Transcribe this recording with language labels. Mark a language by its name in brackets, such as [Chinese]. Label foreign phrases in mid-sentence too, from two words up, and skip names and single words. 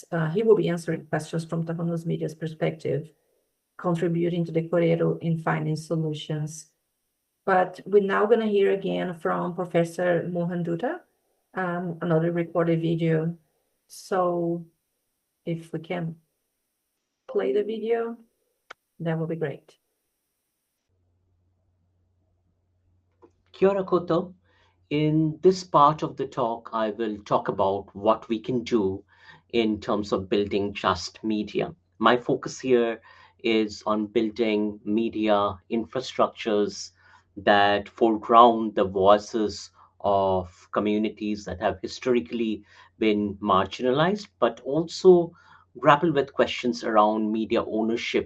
[English] He will be answering questions from Tāhono Media's perspective, contributing to the korero in finding solutions. But we're now going to hear again from Professor Mohan Dutta, another recorded video. So if we can play the video, that would be great. [Māori] Kia ora koutou. [English] In this part of the talk, I will talk about what we can do in terms of building just media. My focus here is on building media infrastructures that foreground the voices of communities that have historically been marginalized, but also grapple with questions around media ownership.